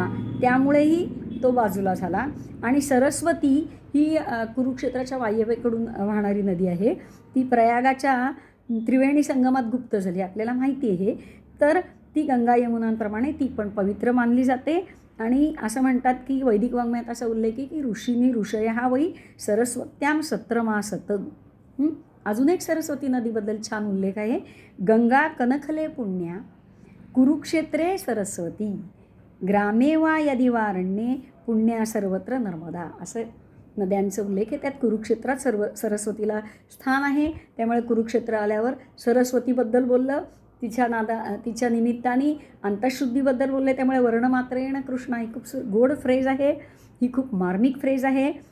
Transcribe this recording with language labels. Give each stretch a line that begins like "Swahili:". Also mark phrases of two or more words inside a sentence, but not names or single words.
Marathi: त्यामुळेही तो बाजूला झाला. आणि सरस्वती ही कुरुक्षेत्राच्या वायव्येकडून वाहणारी नदी आहे. ती प्रयागाच्या त्रिवेणी संगमात गुप्त झाली, आपल्याला माहिती आहे. तर ती गंगा यमुनांप्रमाणे ती पण पवित्र मानली जाते. आणि असं म्हणतात की वैदिक वाङ्मयात असा उल्लेख आहे की ऋषींनी
Sanskrit: ऋषय हा वै सरस्वत्याम सत्रमासत.
Marathi: अजून एक सरस्वती नदीबद्दल छान उल्लेख आहे,
Sanskrit: गंगा कनखले पुण्या कुरुक्षेत्रे सरस्वती ग्रामे वा यदि वारण्ये पुण्या सर्वत्र नर्मदा.
Marathi: असं नद्यांचा उल्लेख आहे. त्यात कुरुक्षेत्रात सरस्वतीला स्थान आहे. त्यामुळे कुरुक्षेत्र आल्यावर सरस्वतीबद्दल बोललं, तिच्या निमित्ताने अंतःशुद्धीबद्दल बोलले. त्यामुळे
Sanskrit: वर्णमात्रेण कृष्णा
Marathi: ही खूप गोड फ्रेज आहे, ही खूप मार्मिक फ्रेज आहे.